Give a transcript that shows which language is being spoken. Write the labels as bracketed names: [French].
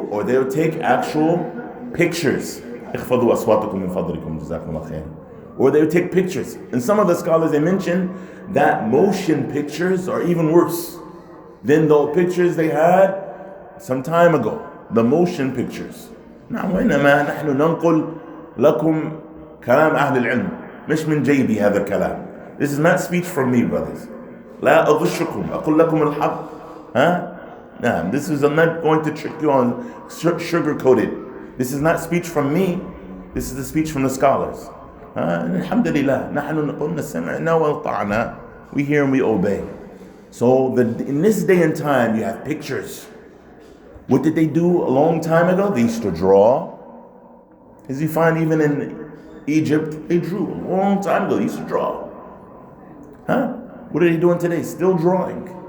[English] Or they'll take actual pictures. Or they would take pictures. And some of the scholars, they mention that motion pictures are even worse than the pictures they had some time ago, the motion pictures. [Arabic] نعم، وإنما نحن ننقل لكم كلام أهل العلم، مش من جيبي هذا الكلام. [English] This is not speech from me, brothers. [Arabic] لا أغشكم، أقول لكم الحق. [English] نعم, this is, I'm not going to trick you on sugar-coated. This is not speech from me. This is the speech from the scholars. [Arabic] Alhamdulillah, نحن قلنا سمعنا وأطعنا. [English] We hear and we obey. So in this day and time, you have pictures. What did they do a long time ago? They used to draw. As you find even in Egypt, they drew a long time ago. They used to draw. What are they doing today? Still drawing.